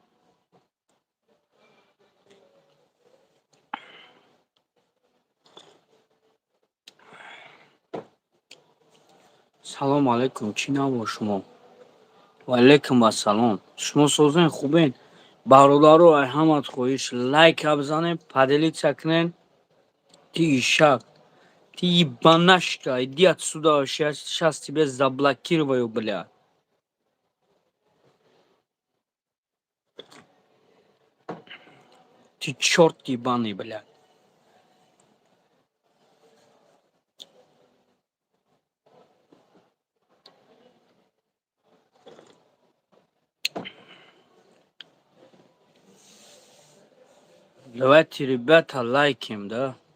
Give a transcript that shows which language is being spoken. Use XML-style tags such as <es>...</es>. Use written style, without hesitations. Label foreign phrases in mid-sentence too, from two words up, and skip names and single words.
<tg>Салом алейкум, чӣ наво шумо? Ва алейкум ассалом. Шумо созен хубен? Бародару ҳамат хоҳиш лайка бизанен, поделиться кунен.</tg> <ru>Ты ишак, ты ебанашка, иди отсюда, сейчас тебя заблокирую, бля. Ты чёрт ебаный, бля. Давайте, ребята, лайким, да?</ru>